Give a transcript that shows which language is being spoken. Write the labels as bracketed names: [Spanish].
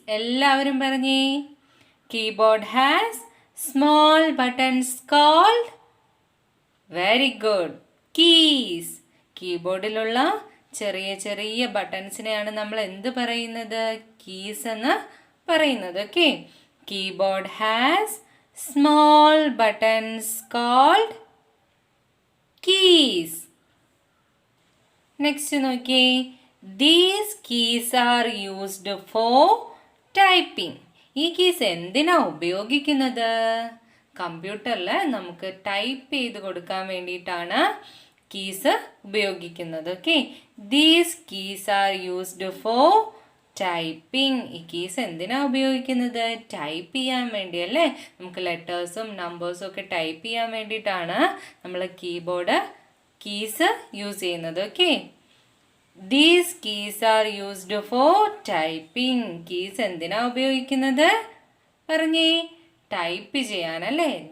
[Malayalam] എല്ലാവരും പറഞ്ഞേ. [English] Keyboard has small buttons called, very good, keys. [Malayalam] കീബോർഡിലുള്ള ചെറിയ ചെറിയ ബട്ടൺസിനെയാണ് നമ്മൾ എന്ത് പറയുന്നത്? കീസ് എന്ന് പറയുന്നത്. [English] Okay, keyboard has small buttons called keys. Next [Malayalam] നോക്കിയേ. [English] These keys are used for typing. [Malayalam] ഈ കീസ് എന്തിനാ ഉപയോഗിക്കുന്നത്? കമ്പ്യൂട്ടറിൽ നമുക്ക് ടൈപ്പ് ചെയ്ത് കൊടുക്കാൻ വേണ്ടിയിട്ടാണ് കീസ് ഉപയോഗിക്കുന്നത്. [English] okay, these keys are used for [Malayalam] typing. ഈ കീസ് എന്തിനാ ഉപയോഗിക്കുന്നത്? ടൈപ്പ് ചെയ്യാൻ വേണ്ടി അല്ലേ? നമുക്ക് ലെറ്റേഴ്സും നമ്പേഴ്സും ഒക്കെ ടൈപ്പ് ചെയ്യാൻ വേണ്ടിയിട്ടാണ് നമ്മൾ കീബോർഡ് കീസ് യൂസ് ചെയ്യുന്നത്. [English] Okay, these keys are used for typing. [Malayalam] Keys എന്തിനാ ഉപയോഗിക്കുന്നത്? പറഞ്ഞേ, ടൈപ്പ് ചെയ്യാനല്ലേ?